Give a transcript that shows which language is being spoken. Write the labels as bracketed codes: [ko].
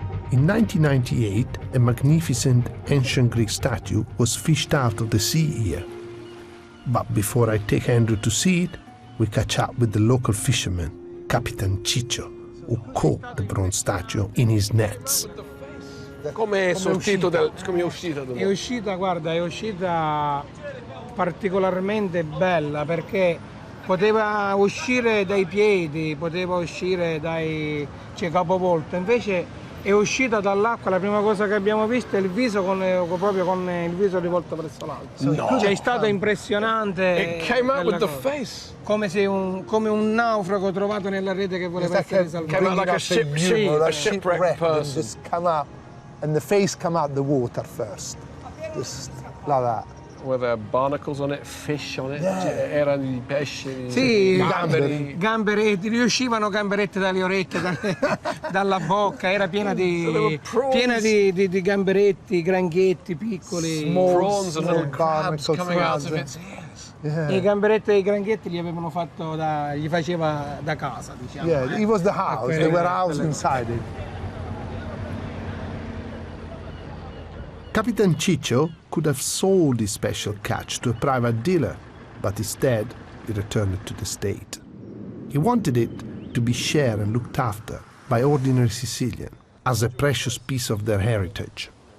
[en] In 1998, a magnificent ancient Greek statue was fished out of the sea here. But before I take Andrew to see it, we catch up with the local fisherman, Capitan Ciccio, who caught the bronze statue in his nets. [it] Come è uscita? È uscita, guarda, è uscita particolarmente bella perché poteva uscire dai piedi, poteva uscire dai capovolto, invece è uscita dall'acqua. La prima cosa che abbiamo visto è il viso proprio con il viso rivolto verso l'alto. No. Cioè, è stato impressionante. [en] It came out with the face. [it] Come un naufrago trovato nella rete che voleva essere salvato. [en] Came out like a shipwrecked person. Just come up, and the face come out the water first, just like that. Were there barnacles on it, fish on it? Yeah. [it] Erano i pesci, Sì, gamberi. gamberetti, riuscivano gamberetti dalle orecchie, dalla bocca, era piena di gamberetti, granchietti piccoli. [en] Prawns and little crabs coming out of its ears. Yeah. [it] I gamberetti e i granchietti gli faceva da casa, diciamo. [en] Yeah, it was the house. They were housed inside it. Capitan Ciccio could have sold his special catch to a private dealer, but instead he returned it to the state. He wanted it to be shared and looked after by ordinary Sicilians as a precious piece of their heritage.